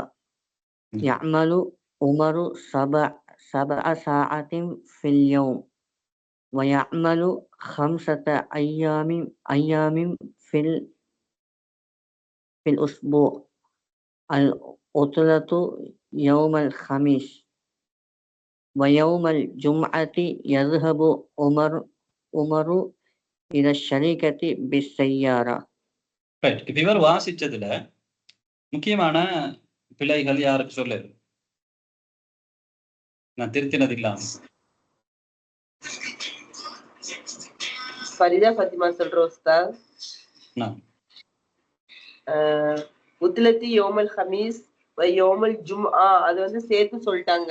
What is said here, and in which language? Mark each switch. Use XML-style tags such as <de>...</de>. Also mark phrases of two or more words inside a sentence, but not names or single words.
<ar>يعمل عمر 7 ساعات في اليوم ويعمل 5 أيام في الأسبوع. العطلة يوم الخميس ويوم الجمعة. يذهب عمر إلى الشركة بالسيارة.</ar> <ta>ரைட். இப்போ இவர் வாசிச்சதுல முக்கியமான பிழைகள் யாருக்கு சொல்லு? நான் திருத்தினது இல்லாம. ஃபரிதா ஃபாத்திமா சொல்றோம் உஸ்தாத்.</ta> <ar>العطلة يوم الخميس و يوم الجمعة</ar> <ta>அது வந்து சேர்த்து சொல்லிட்டாங்க.</ta>